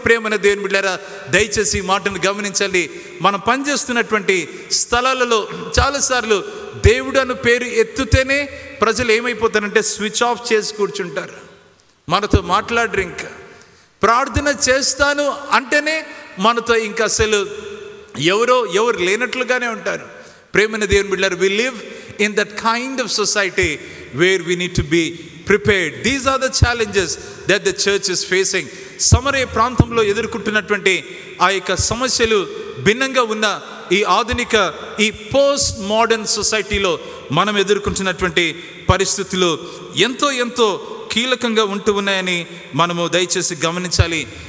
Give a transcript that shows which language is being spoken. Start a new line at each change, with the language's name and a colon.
Telugu: ప్రేమైన దేవుని బిడ్డలారా, దయచేసి ఈ మాటను గమనించాలి. మనం పనిచేస్తున్నటువంటి స్థలాలలో చాలాసార్లు దేవుడు అన్న పేరు ఎత్తుతేనే ప్రజలు ఏమైపోతారంటే స్విచ్ ఆఫ్ చేసి కూర్చుంటారు, మనతో మాట్లాడరు. ఇంకా ప్రార్థన చేస్తాను అంటేనే మనతో ఇంకా అసలు ఎవరు లేనట్లుగానే ఉంటారు. ప్రేమైన దేవుని బిడ్డలారా,
English: we live in that kind of society where we need to be prepared. These are the challenges that the church is facing.
Telugu: సమరయ ప్రాంతంలో ఎదుర్కొంటున్నటువంటి ఆ యొక్క సమస్యలు భిన్నంగా ఉన్న ఈ ఆధునిక ఈ పోస్ట్ మోడర్న్ సొసైటీలో మనం ఎదుర్కొంటున్నటువంటి పరిస్థితులు ఎంతో కీలకంగా ఉంటూ ఉన్నాయని మనము దయచేసి గమనించాలి.